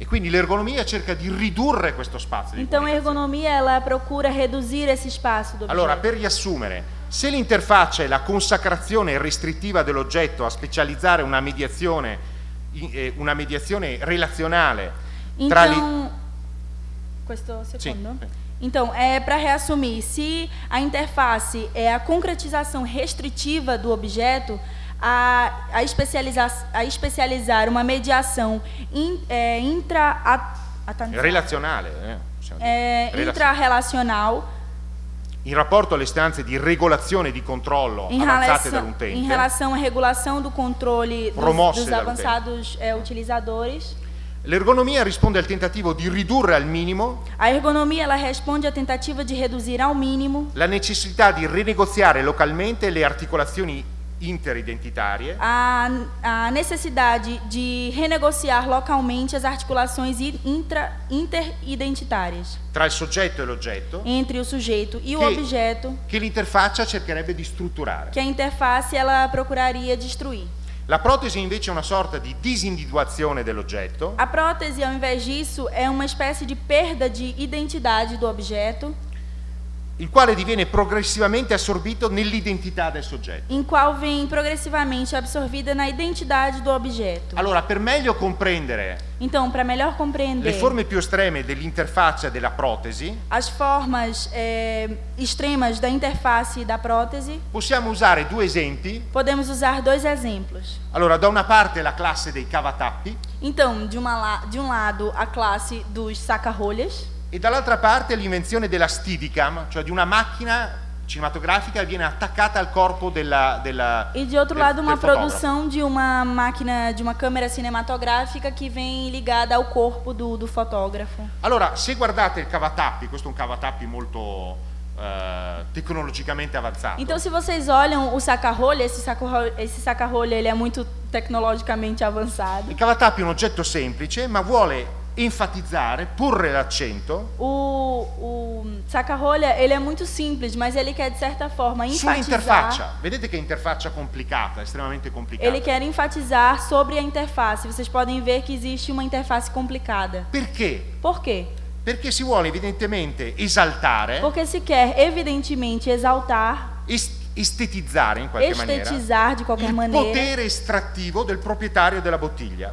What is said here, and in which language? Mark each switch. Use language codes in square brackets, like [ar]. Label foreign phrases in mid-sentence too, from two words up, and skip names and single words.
[it] E quindi l'ergonomia cerca di ridurre questo spazio di [pt] Então a [it] comunicazione. [pt] ergonomia ela procura reduzir esse espaço do objeto. [it] Allora, per riassumere, se l'interfaccia è la consacrazione restrittiva dell'oggetto a specializzare una mediazione relazionale tra Então, questo secondo? [pt] Sim. Então, para reassumir, se a interface é a concretização restritiva do objeto, a especializar uma mediação [it] relazionale, possiamo dire. [pt] intrarrelacional [it] in rapporto alle istanze di regolazione e di controllo avanzate dall'utente, [pt] em relação à regulação do controle [it] Promosse [pt] dos avançados utilizadores. [it] l'ergonomia risponde al tentativo di ridurre al minimo [pt] A ergonomia ela responde à tentativa de reduzir ao mínimo [it] la necessità di rinegoziare localmente le articolazioni interidentitarie [pt] a necessidade de renegociar localmente as articulações interidentitárias [it] tra il soggetto e l'oggetto [pt] entre o sujeito e o objeto, [it] che l'interfaccia cercherebbe di strutturare. [pt] que a interface ela procuraria destruir. [it] La protesi invece è una sorta di disindividuazione dell'oggetto [pt] A prótese, ao invés disso, é uma espécie de perda de identidade do objeto, [it] il quale diviene progressivamente assorbito nell'identità del soggetto. [pt] em qual vem progressivamente absorvida na identidade do objeto. [it] Allora, per meglio comprendere [pt] Então, para melhor compreender [it] le forme più estreme dell'interfaccia della protesi, [pt] as formas extremas da interface da prótese, [it] possiamo usare due esempi. [pt] podemos usar dois exemplos. [it] Allora, da una parte la classe dei cavatappi [pt] Então, de um lado, a classe dos saca-rolhas, [it] e dall'altra parte l'invenzione della Steadicam, cioè di una macchina cinematografica che viene attaccata al corpo [pt] e de outro lado uma [it] fotografo. [pt] produção de uma máquina, de uma câmera cinematográfica que vem ligada ao corpo do fotógrafo. [it] Allora, se guardate il cavatappi, questo è un cavatappi molto tecnologicamente avanzato. [pt] Então, se vocês olham o saca-rolha, esse saca-rolha ele é muito tecnologicamente avançado. [it] Il cavatappi è un oggetto semplice, ma vuole enfatizzare, porre l'accento [pt] O saca-rolha ele é muito simples, mas ele quer de certa forma [it] sull'interfaccia. [pt] enfatizar. [it] Vedete che interfaccia complicata, estremamente complicata. [pt] Ele quer enfatizar sobre a interface. Vocês podem ver que existe uma interface complicada. [it] Perché? [pt] Por quê? [it] Perché si vuole evidentemente esaltare, [pt] Porque se quer evidentemente exaltar, [it] estetizzare in qualche maniera [pt] estetizar de qualquer [it] il [pt] maneira [it] potere estrattivo del proprietario della bottiglia